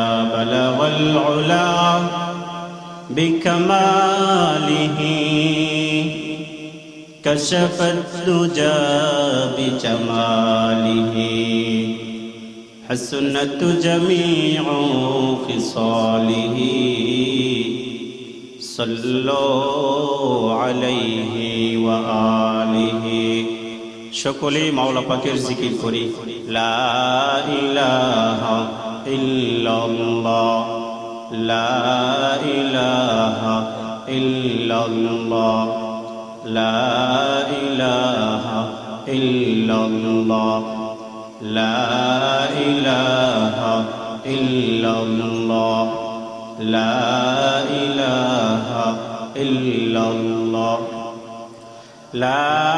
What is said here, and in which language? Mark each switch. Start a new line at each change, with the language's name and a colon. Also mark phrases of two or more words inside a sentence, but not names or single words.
Arabic: بلغ العلا بکمالہ کشف الدجى بجمالہ حسنت جمیع خصالہ صلوا علیہ وآلہ.
Bangla: সকলে মাওলা পাকের জিকির করি।
Arabic: لا إله إلا الله، لا إله إلا الله، لا إله إلا الله، لا إله إلا الله، لا إله إلا الله، لا